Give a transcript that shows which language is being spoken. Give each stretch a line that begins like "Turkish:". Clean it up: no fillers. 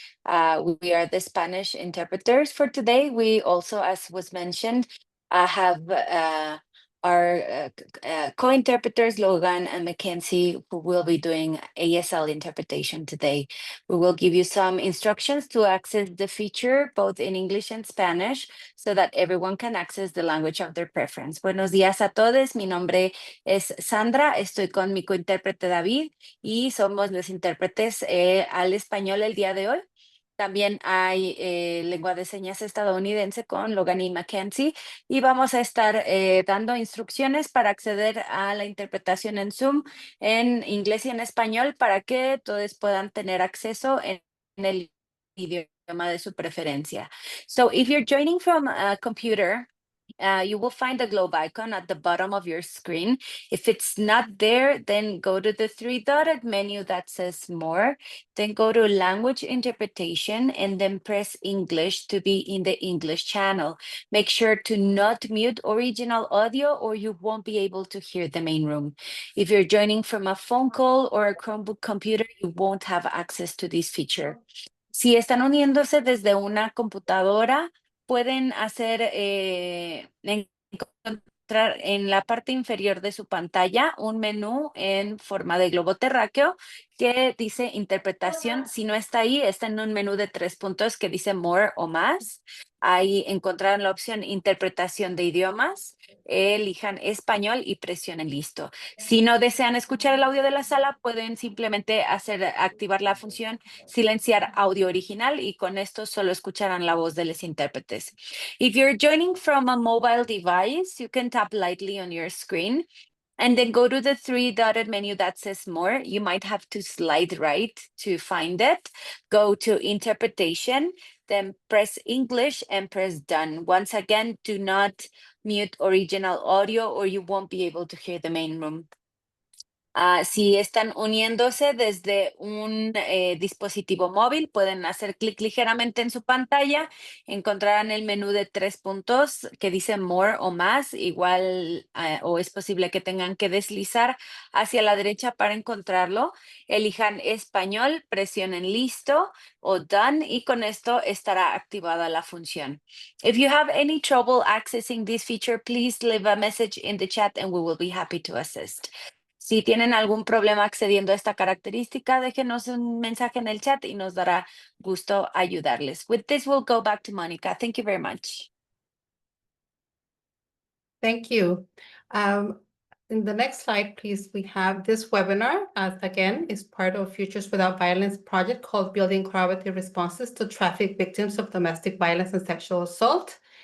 English: We are the Spanish interpreters for today. We also, as was mentioned, have our co-interpreters, Logan and Mackenzie, who will be doing ASL interpretation today. We will give you some instructions to access the feature, both in English and Spanish, so that everyone can access the language of their preference.
Spanish: Buenos días a todos, mi nombre es Sandra, estoy con mi cointérprete David y somos los intérpretes al español el día de hoy. También hay lengua de señas estadounidense con Logan y Mackenzie y vamos a estar dando instrucciones para acceder a la interpretación en Zoom en inglés y en español para que todos puedan tener acceso en el idioma de su preferencia.
English: So if you're joining from a computer, you will find the globe icon at the bottom of your screen. If it's not there, then go to the three-dotted menu that says More, then go to Language Interpretation, and then press English to be in the English channel. Make sure to not mute original audio or you won't be able to hear the main room. If you're joining from a phone call or a Chromebook computer, you won't have access to this feature.
Spanish: Si están uniéndose desde una computadora, pueden hacer, encontrar en la parte inferior de su pantalla un menú en forma de globo terráqueo que dice interpretación. Si no está ahí, está en un menú de 3 puntos que dice More o Más. Ahí encontrarán la opción Interpretación de idiomas, elijan español y presionen Listo. Si no desean escuchar el audio de la sala, pueden simplemente activar la función Silenciar audio original y con esto solo escucharán la voz de los intérpretes.
English: If you're joining from a mobile device, you can tap lightly on your screen and then go to the three-dotted menu that says More. You might have to slide right to find it. Go to Interpretation, then press English and press Done. Once again, do not mute original audio or you won't be able to hear the main room.
Spanish: Si están uniéndose desde un dispositivo móvil, pueden hacer clic ligeramente en su pantalla, encontrarán el menú de 3 puntos que dice More o Más, igual o es posible que tengan que deslizar hacia la derecha para encontrarlo. Elijan español, presionen Listo o Done y con esto estará activada la función.
English: If you have any trouble accessing this feature, please leave a message in the chat and we will be happy to assist.
Spanish: Si tienen algún problema accediendo a esta característica, déjenos un mensaje en el chat y nos dará gusto ayudarles.
English: With this, we'll go back to Monica. Thank you very much. Thank you. In the next slide, please, we have this webinar, again, is part of Futures Without Violence project called Building Collaborative Responses to Traffic Victims of Domestic Violence and Sexual Assault.